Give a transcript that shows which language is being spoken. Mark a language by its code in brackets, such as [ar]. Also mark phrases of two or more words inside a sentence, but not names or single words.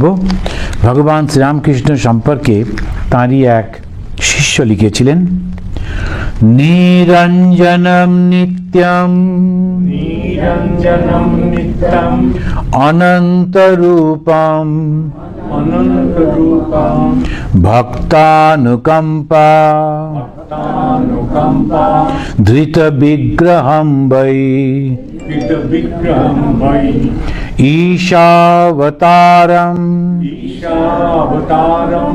[bn] ভগবান শ্রীরামকৃষ্ণ সম্পর্কে তাঁরই এক শিষ্য লিখেছিলেন, [sa] নিরঞ্জনম নিত্যম নিরঞ্জনম নিত্যম অনন্ত রূপম অনন্ত রূপম ভক্তানুকম্পা ভক্তানুকম্পা ধৃত বিগ্রহম বৈ বিগ্রহম বৈ ঈশাবতারম ঈশাবতারম